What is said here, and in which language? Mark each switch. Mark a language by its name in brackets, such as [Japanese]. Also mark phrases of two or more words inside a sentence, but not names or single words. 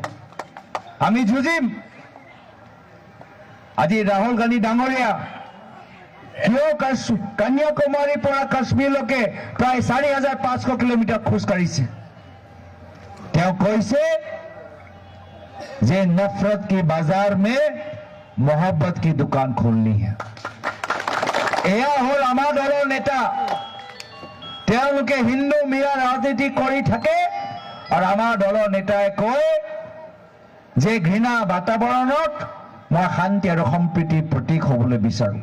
[Assamese] আমি যুঁজিম। আজি ৰাহুল গান্ধী ডাঙৰীয়া কিয় কন্যাকুমাৰীৰ পৰা কাশ্মীৰলৈকে প্ৰায় 4,500 কিলোমিটাৰ খোজ কাঢ়িছে? তেওঁ কৈছে যে [Hindi] नफरत की बाजार में मोहब्बत की दुकान खोलनी है। [Assamese] এয়া হ'ল আমাৰ দলৰ নেতা। তেওঁলোকে হিন্দু মিয়া ৰাজনীতি কৰি থাকে আৰু আমাৰ দলৰ নেতাই কয় যে ঘৃণা বাতাবৰণত মই শান্তি আৰু সম্প্ৰীতিৰ প্ৰতীক হ'বলৈ বিচাৰো।